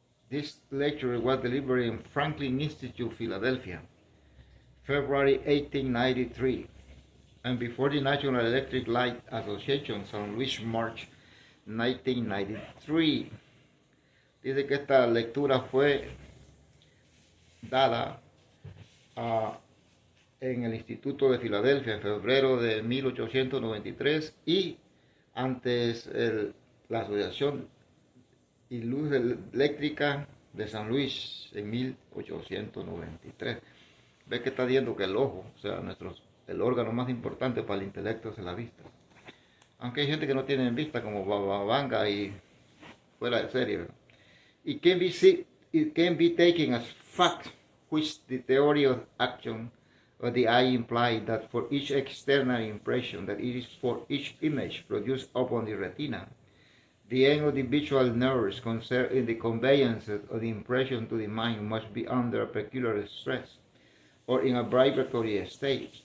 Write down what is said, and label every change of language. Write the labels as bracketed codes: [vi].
[en] This lecture was delivered in Franklin Institute, Philadelphia, February 1893, and before the National Electric Light Association, San Luis, March 1993. [es] Dice que esta lectura fue dada en el Instituto de Filadelfia en febrero de 1893 y antes la Asociación y Luz Eléctrica de San Luis en 1893. Ve que está diciendo que el ojo, o sea, el órgano más importante para el intelecto es la vista. Aunque hay gente que no tiene vista como babanga y fuera de serie, ¿verdad? [en] It can be taken as fact which the theory of action of the eye implies that for each external impression, that it is for each image produced upon the retina, the end of the visual nerves concerned in the conveyance of the impression to the mind must be under a peculiar stress, or in a vibratory state.